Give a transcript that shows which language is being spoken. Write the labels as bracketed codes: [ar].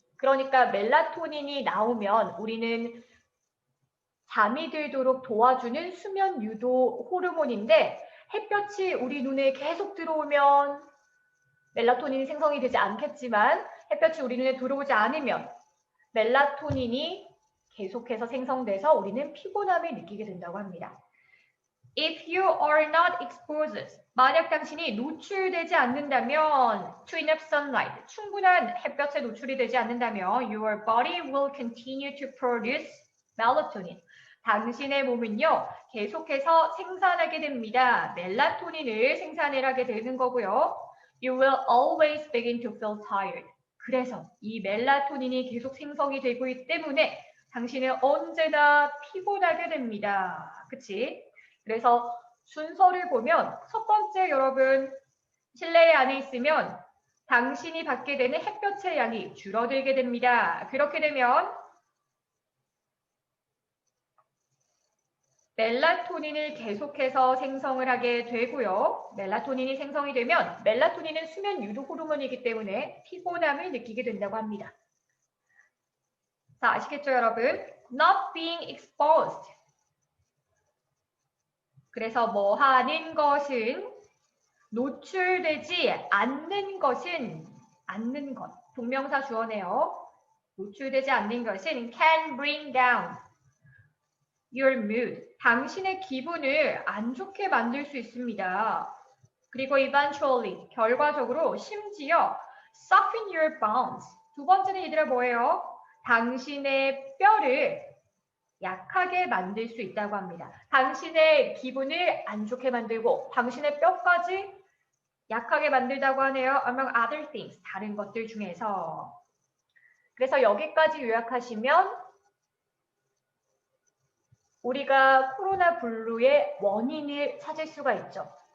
[ko] 그러니까 멜라토닌이 나오면 우리는 잠이 들도록 도와주는 수면 유도 호르몬인데 햇볕이 우리 눈에 계속 들어오면 멜라토닌이 생성이 되지 않겠지만 햇볕이 우리 눈에 들어오지 않으면 멜라토닌이 계속해서 생성돼서 우리는 피곤함을 느끼게 된다고 합니다. [en] If you are not exposed, [ko] 만약 당신이 노출되지 않는다면 [en] to enough sunlight, [ko] 충분한 햇볕에 노출이 되지 않는다면 [en] your body will continue to produce melatonin. [ko] 당신의 몸은요, 계속해서 생산하게 됩니다. 멜라토닌을 생산을 하게 되는 거고요. [en] You will always begin to feel tired. [ko] 그래서 이 멜라토닌이 계속 생성이 되고 있기 때문에 당신은 언제나 피곤하게 됩니다. 그치? 그래서 순서를 보면 첫 번째 여러분 실내 안에 있으면 당신이 받게 되는 햇볕의 양이 줄어들게 됩니다. 그렇게 되면 멜라토닌을 계속해서 생성을 하게 되고요. 멜라토닌이 생성이 되면 멜라토닌은 수면 유도 호르몬이기 때문에 피곤함을 느끼게 된다고 합니다. 자, 아시겠죠, 여러분? [en] Not being exposed. [ko] 그래서 뭐 하는 것은 노출되지 않는 것은 않는 것. 동명사 주어네요. 노출되지 않는 것은 [en] can bring down your mood. [ko] 당신의 기분을 안 좋게 만들 수 있습니다. 그리고 [en] eventually, [ko] 결과적으로 심지어 [en] soften your bones. [ko] 두 번째는 얘들아 뭐예요? 당신의 뼈를 약하게 만들 수 있다고 합니다. 당신의 기분을 안 좋게 만들고 당신의 뼈까지 약하게 만들다고 하네요. [en] Among other things, [ko] 다른 것들 중에서. 그래서 여기까지 요약하시면 우리가 코로나 블루의 원인을 찾을 수가 있죠.